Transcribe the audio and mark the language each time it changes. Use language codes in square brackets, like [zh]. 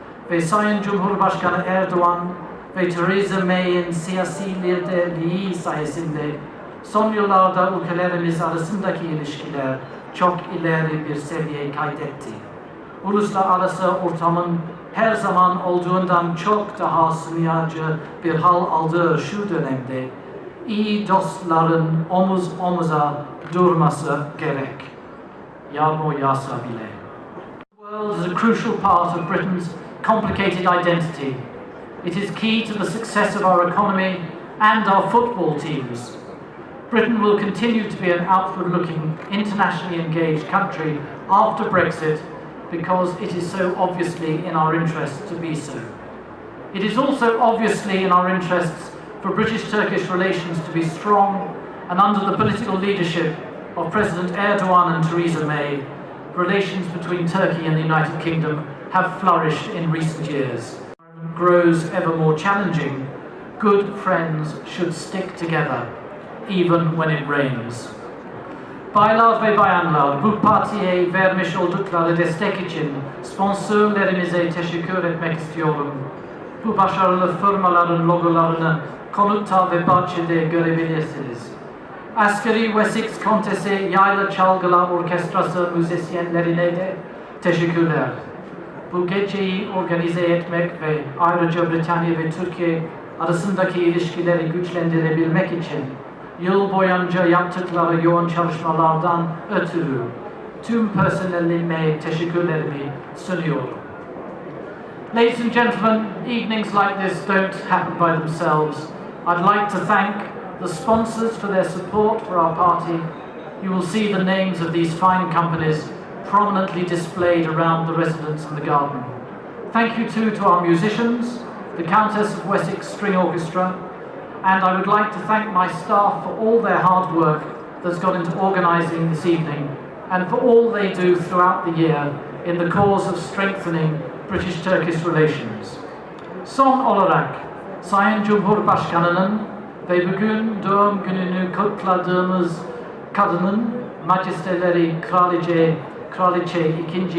[tr] Ve Sayın Cumhurbaşkanı Erdoğan ve Theresa May'in siyasi liderliği sayesinde son yıllarda ülkelerimiz arasındaki ilişkiler çok ileri bir seviye kaydetti. Uluslararası ortamın her zaman olduğundan çok daha sınırcı bir hal aldığı şu dönemde iyi dostların omuz omuza durması gerek. Yağmur yağsa bile. [en] The world is a crucial part of Britain's complicated identity. It is key to the success of our economy and our football teams. Britain will continue to be an outward-looking, internationally engaged country after Brexit because it is so obviously in our interests to be so. It is also obviously in our interests for British-Turkish relations to be strong, and under the political leadership of President Erdoğan and Theresa May, relations between Turkey and the United Kingdom have flourished in recent years. Grows ever more challenging, good friends should stick together, even when it rains. [tr] Baylar ve bayanlar, bu partiye vermiş oldukları destek için sponsorlarımıza teşekkür etmek istiyorum. Bu başarılı firmaların logolarını konutta ve bahçede görebilirsiniz. Askeri Wessex Kontesi Yayla Çalgılar Orkestrası müzisyenlerine de teşekkürler. Bu geceyi organize etmek ve ayrıca Britanya ve Türkiye arasındaki ilişkileri güçlendirebilmek için yıl boyunca yaptıkları yoğun çalışmalardan ötürü tüm personelime teşekkürlerimi sunuyorum. [en] Ladies and gentlemen, evenings like this don't happen by themselves. I'd like to thank the sponsors for their support for our party. You will see the names of these fine companies prominently displayed around the residence and the garden. Thank you too to our musicians, the Countess of Wessex String Orchestra, and I would like to thank my staff for all their hard work that's gone into organising this evening and for all they do throughout the year in the cause of strengthening British-Turkish relations. [tr] Son olarak Sayın Cumhurbaşkanı'nın ve bugün doğum gününü kutladığımız kadının majesteleri Kraliçe 2.